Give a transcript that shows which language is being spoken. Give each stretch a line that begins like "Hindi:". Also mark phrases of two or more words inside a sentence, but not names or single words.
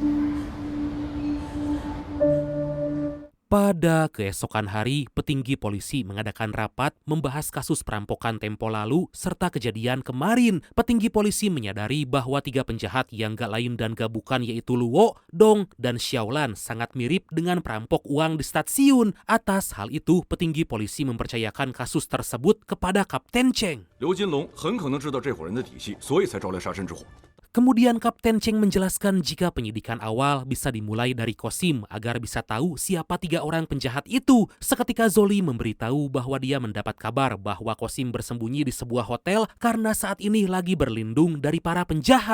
Indonesian: Pada keesokan hari, petinggi polisi mengadakan rapat membahas kasus perampokan tempo lalu serta kejadian kemarin. Petinggi polisi menyadari bahwa 3 penjahat yang gak lain dan gak bukan yaitu Luo, Dong, dan Xiaolan sangat mirip dengan perampok uang di stasiun. Atas hal itu, petinggi polisi mempercayakan kasus tersebut kepada Kapten Cheng.
Chinese: Liu Jinlong 很可能知道这伙人的底细，所以才招来杀身之祸。
Indonesian: Kemudian Kapten Cheng menjelaskan jika penyidikan awal bisa dimulai dari Kosim agar bisa tahu siapa 3 orang penjahat itu. Seketika Zoli memberitahu bahwa dia mendapat kabar bahwa Kosim bersembunyi di sebuah hotel karena saat ini lagi berlindung dari para penjahat.